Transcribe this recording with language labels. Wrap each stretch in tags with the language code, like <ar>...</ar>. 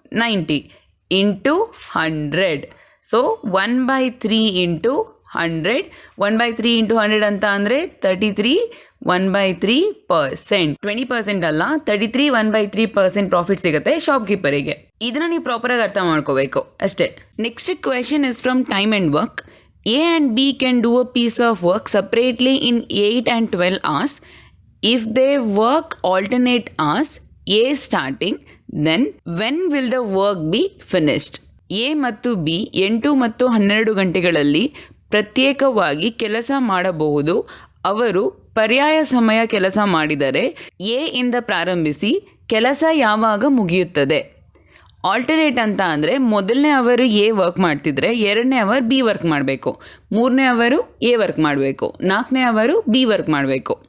<en>90 into 100. So 1/3 into 100.</en> <kn>1/3 into 100 ಅಂತ ಅಂದರೆ 33 1/3%. 20% ಅಲ್ಲ, 33 1/3% ಪ್ರಾಫಿಟ್ ಸಿಗುತ್ತೆ ಶಾಪ್ ಕೀಪರಿಗೆ. ಇದನ್ನು ನೀವು ಪ್ರಾಪರಾಗಿ ಅರ್ಥ ಮಾಡ್ಕೋಬೇಕು ಅಷ್ಟೇ.</kn> <en>Next question is from time and work. A and B can do a piece of work separately in 8 and 12 hours. If they work alternate hours, A starting, then when will the work be finished?</en> <kn>A ಮತ್ತು B 8 ಮತ್ತು 12 ಗಂಟೆಗಳಲ್ಲಿ ಪ್ರತ್ಯೇಕವಾಗಿ ಕೆಲಸ ಮಾಡಬಹುದು. ಅವರು ಪರ್ಯಾಯ ಸಮಯ ಕೆಲಸ ಮಾಡಿದರೆ ಎ ಇಂದ ಪ್ರಾರಂಭಿಸಿ ಕೆಲಸ ಯಾವಾಗ ಮುಗಿಯುತ್ತದೆ? ಆಲ್ಟರ್ನೇಟ್ ಅಂತ ಅಂದರೆ ಮೊದಲನೇ ಅವರು ಎ ವರ್ಕ್ ಮಾಡ್ತಿದ್ರೆ 2ನೇ ಅವರ್ ಬಿ ವರ್ಕ್ ಮಾಡಬೇಕು, 3ನೇ ಅವರು ಎ ವರ್ಕ್ ಮಾಡಬೇಕು, 4ನೇ ಅವರು ಬಿ ವರ್ಕ್ ಮಾಡಬೇಕು.</kn>